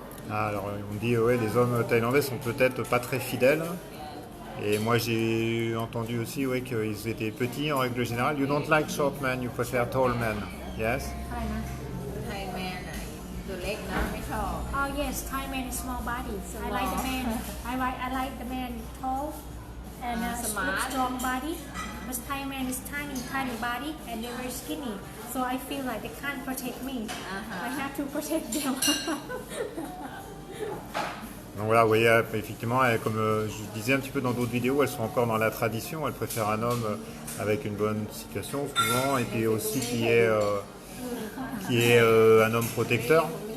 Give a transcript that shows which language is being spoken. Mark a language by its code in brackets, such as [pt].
[fr] Ah, alors on dit ouais, les hommes thaïlandais sont peut-être pas très fidèles. Et moi j'ai entendu aussi ouais, qu'ils étaient petits en règle générale. [en] You don't like short men, you prefer tall men. Yes? [th] อะไรนะ ไทยแมนตัวเล็กนะไม่ชอบ [en] Oh yes, Thai man is small body. I like the man. I like the man tall and Smart. strong body. But Thai man is tiny body and they're very skinny. So I feel like they can't protect me. I have to protect them. [fr] Donc voilà, vous voyez, effectivement, comme je disais un petit peu dans d'autres vidéos, elles sont encore dans la tradition. Elles préfèrent un homme avec une bonne situation souvent, et puis aussi qui est un homme protecteur.